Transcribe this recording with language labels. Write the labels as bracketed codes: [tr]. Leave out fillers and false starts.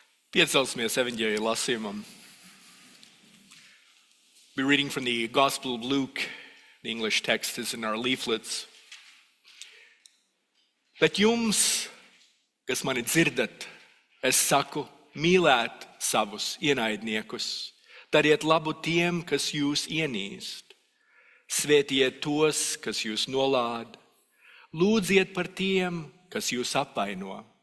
[lv] Piecelsimies evaņģēlija lasījumam. [en] We're reading from the Gospel of Luke. The English text is in our leaflets. [lv] Bet jums, kas mani dzirdat, es saku, mīlēt savus ienaidniekus, dariet labu tiem, kas jūs ienīst, svētiet tos, kas jūs nolāda, lūdziet par tiem, kas jūs apvaino.